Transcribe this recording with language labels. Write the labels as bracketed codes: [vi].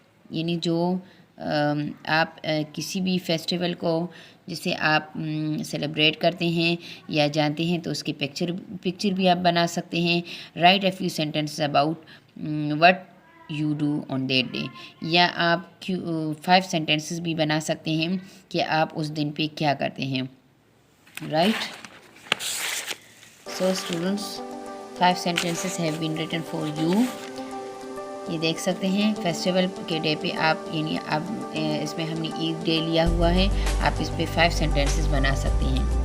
[ur] یعنی جو آپ کسی بھی فیسٹیول کو جسے آپ سیلیبریٹ کرتے ہیں یا جانتے ہیں تو اس کی پکچر بھی آپ بنا سکتے ہیں. [en] Write a few sentences about what you do on that day. [ur] یا آپ 5 سینٹینسز بھی بنا سکتے ہیں کہ آپ اس دن پہ کیا کرتے ہیں. [en] Right. So students 5 sentences have been written for you. [ur] یہ دیکھ سکتے ہیں فیسٹیول کے ڈے پہ آپ، یعنی اب اس میں ہم نے عید ڈے لیا ہوا ہے، آپ اس پہ 5 sentences بنا سکتے ہیں.